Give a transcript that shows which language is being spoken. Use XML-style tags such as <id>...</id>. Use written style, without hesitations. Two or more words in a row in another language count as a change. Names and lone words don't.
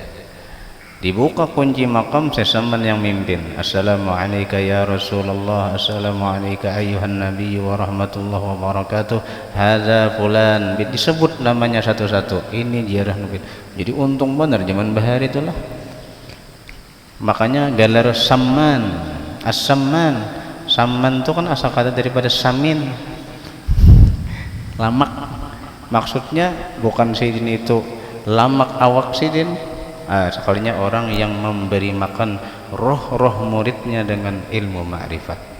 <id>Dibuka kunci makam Sesaman yang mimpin.</id> <ar>السلام عليكم يا رسول الله، السلام عليك أيها النبي ورحمة الله وبركاته, هذا فلان,</ar> <id>disebut namanya satu-satu. Ini ziarah Nabi. Jadi untung benar zaman Bahari itulah. Makanya gelar Samman, As-Samman. Samman itu kan asal kata daripada samin, lamak. Maksudnya bukan Sidin itu lamak awak Sidin. Sekalinya orang yang memberi makan roh-roh muridnya dengan ilmu ma'rifat.</id>